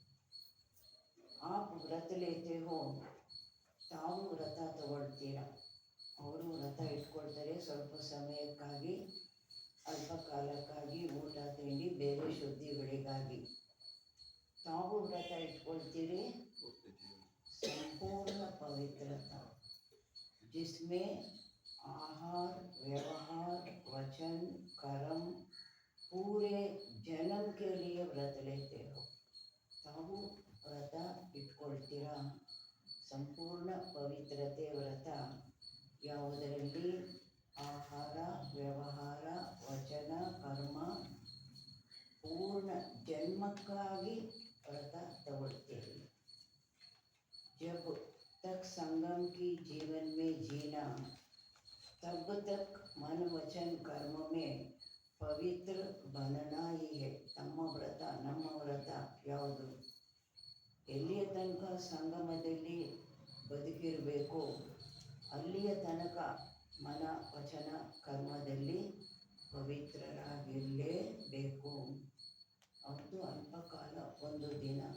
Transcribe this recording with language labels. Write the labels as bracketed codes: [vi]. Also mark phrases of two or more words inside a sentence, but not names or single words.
[hi] आप व्रत लेते हो, [kn] ತಾವು ವ್ರತ ತಗೊಳ್ತೀರ. ಅವರು ವ್ರತ ಇಟ್ಕೊಳ್ತಾರೆ ಸ್ವಲ್ಪ ಸಮಯಕ್ಕಾಗಿ, ಅಲ್ಪ ಕಾಲಕ್ಕಾಗಿ, ಊಟ ತಿಂಡಿ ಬೇರೆ ಶುದ್ಧಿಗಳಿಗಾಗಿ. ತಾವು ವ್ರತ ಇಟ್ಕೊಳ್ತೀರಿ ಸಂಪೂರ್ಣ ಪವಿತ್ರತಾ, [hi] जिसमें आहार, व्यवहार, वचन, कर्म पूरे जन्म के लिए व्रत लेते हो. [kn] ತಾವು ವ್ರತ ಇಟ್ಕೊಳ್ತೀರಾ ಸಂಪೂರ್ಣ ಪವಿತ್ರತೆ ವ್ರತ ಯಾವುದರಲ್ಲಿ ಆಹಾರ, ವ್ಯವಹಾರ, ವಚನ, ಕರ್ಮ ಪೂರ್ಣ ಜನ್ಮಕ್ಕಾಗಿ ವ್ರತ ತಗೊಳ್ತೀರಿ. [hi] जब तक संगम की जीवन में जीना, तब तक मन वचन कर्म में पवित्र बनना ही है. [kn] ತಮ್ಮ ವ್ರತ ನಮ್ಮ ವ್ರತ ಯಾವುದು? ಎಲ್ಲಿಯ ತನಕ ಸಂಗಮದಲ್ಲಿ ಬದುಕಿರಬೇಕು ಅಲ್ಲಿಯ ತನಕ ಮನ ವಚನ ಕರ್ಮದಲ್ಲಿ ಪವಿತ್ರರಾಗಿರಲೇಬೇಕು. ಅದು ಅಲ್ಪ ಕಾಲ, ಒಂದು ದಿನ.